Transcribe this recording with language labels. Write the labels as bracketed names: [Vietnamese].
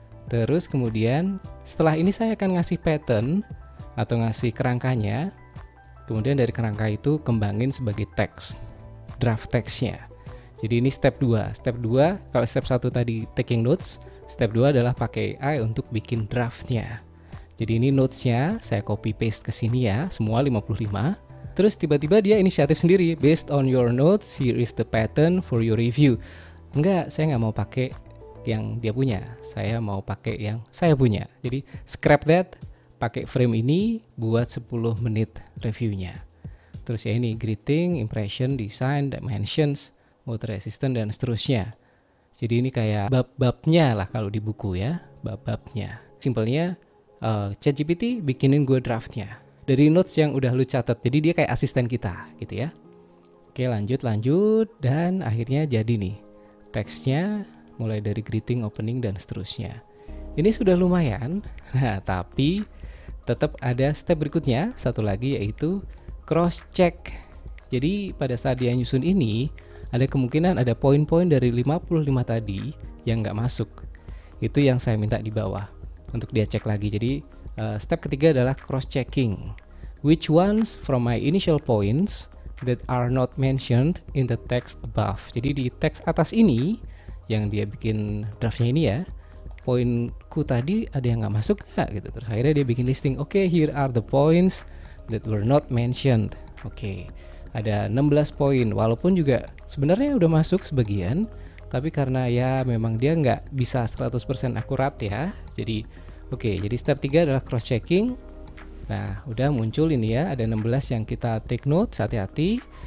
[Indonesian] Terus kemudian setelah ini saya akan ngasih pattern atau ngasih kerangkanya. Kemudian dari kerangka itu kembangin sebagai teks, draft teksnya. Jadi ini step 2. Step 2, kalau step 1 tadi taking notes, step 2 adalah pakai AI untuk bikin draftnya. Jadi ini notesnya saya copy paste ke sini ya, semua 55. Terus tiba-tiba dia inisiatif sendiri, based on your notes, here is the pattern for your review. Enggak, saya nggak mau pakai yang dia punya, saya mau pakai yang saya punya. Jadi scrap that, pakai frame ini buat 10 menit reviewnya. Terus ya ini greeting, impression, design, dimensions, water resistant, dan seterusnya. Jadi ini kayak bab-babnya lah kalau di buku ya, bab-babnya. Simpelnya ChatGPT bikinin gue draftnya dari notes yang udah lu catat. Jadi dia kayak asisten kita gitu ya. Oke, lanjut dan akhirnya jadi nih teksnya, mulai dari greeting, opening, dan seterusnya. Ini sudah lumayan. Nah, tapi tetap ada step berikutnya, satu lagi, yaitu cross check. Jadi pada saat dia nyusun ini, ada kemungkinan ada poin-poin dari 55 tadi yang nggak masuk. Itu yang saya minta di bawah untuk dia cek lagi. Jadi step ketiga adalah cross checking. [English] Which ones from my initial points that are not mentioned in the text above. [Indonesian] Jadi di teks atas ini yang dia bikin draftnya ini ya, poinku tadi ada yang nggak masuk nggak gitu. Terus akhirnya dia bikin listing. [English] Oke, here are the points that were not mentioned. [Indonesian] Oke, ada 16 poin. Walaupun juga sebenarnya udah masuk sebagian, tapi karena ya memang dia nggak bisa 100% akurat ya. Jadi jadi step 3 adalah cross checking. Nah, udah muncul ini ya, ada 16 yang kita take note, hati-hati.